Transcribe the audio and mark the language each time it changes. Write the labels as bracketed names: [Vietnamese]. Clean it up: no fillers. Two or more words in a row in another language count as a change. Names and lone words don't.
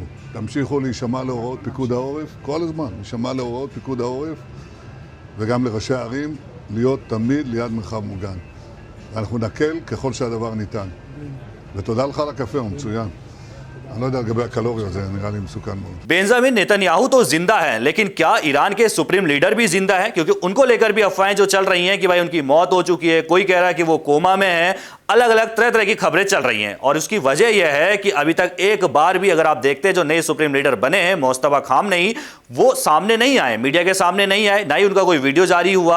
[Hebrew] תמשיכו להישמע להוראות פיקוד העורף, כל הזמן, להישמע להוראות פיקוד העורף, וגם לראשי הערים, להיות תמיד ליד מרחב מוגן. ואנחנו נקל ככל שהדבר ניתן. ותודה לך על הקפה, הוא מצוין. אני לא יודע לגבי הקלוריות, זה נראה לי מסוכן מאוד। [Hindi] बेंजामिन नेतन्याहू तो जिंदा है, लेकिन क्या ईरान के [English] supreme leader [Hindi] भी जिंदा है? क्योंकि उनको लेकर भी अफवाहें जो चल रही हैं कि भाई उनकी मौत हो चुकी है, कोई कह रहा है कि वो कोमा में है, अलग अलग तरह तरह की खबरें चल रही हैं। और उसकी वजह यह है कि अभी तक एक बार भी, अगर आप देखते हैं जो नए [English] supreme leader [Hindi] बने हैं मोस्तफा खामनेई, वो सामने नहीं आए, मीडिया के सामने नहीं आए, ना ही उनका कोई वीडियो जारी हुआ।